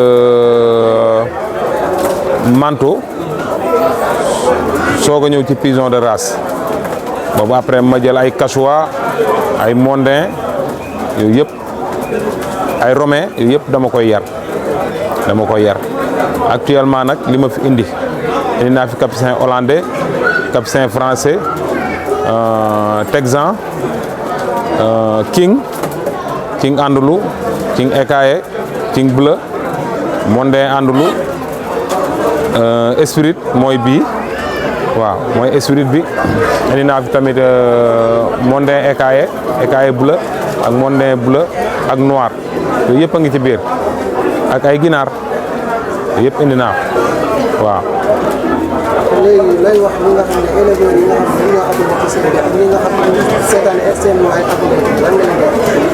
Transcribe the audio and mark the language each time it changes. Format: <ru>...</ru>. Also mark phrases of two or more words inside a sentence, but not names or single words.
<wo>manteau soog a ñëw ci</wo> <fr>pigeon de race</fr> <wo>boobu après ma jël ay cachua ay mondain yooyu yëpp ay romain yooyu yëpp dama koy yar actuellement nag li ma fi indi naa fi</wo> <fr>capucin hollandais capucin français texan king andalou king écaillé king bleu mondain andalou esprit</fr> <wo>mooy bii waaw mooy esprit bi indi naa fi tamit</wo> <fr>mondain écaillé bleu</fr> <wo>ak</wo> <fr>mondain bleu</fr> <wo>ak noir yooyu yëpp a ngi ci biir ak ay ginaar yooyu yëpp indi naa ko waaw. léegi lay wax ñi nga xam ne éleveurs yi nga xam ne ñoo abonné ci seen bi ak ñi nga xam ne seetaan extrêmement ay abonné lan nga leen di wax.</wo>